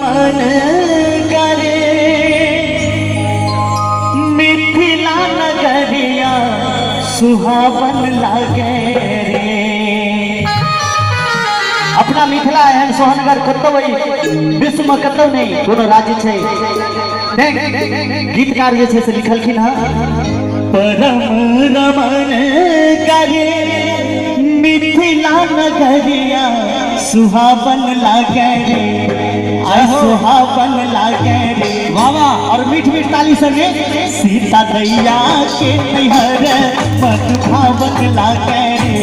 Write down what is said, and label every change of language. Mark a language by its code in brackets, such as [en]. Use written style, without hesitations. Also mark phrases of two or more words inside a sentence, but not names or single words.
[mai] रमन करे मिथिला नगरिया सुहावन लागे रे। अपना मिथिला एहन सोहनगर कतौ विश्व में कतौ नहीं कोनो राज्य छै। गीतकार जे छै से लिखलखिन हँ परम रमन करे मिथिला नगरिया सुहावन लागे रे। सुहावन लागे रे बाबा। और मीठ मीठ ताली संगे सीता दैया के नैहर मन भावन लागे रे।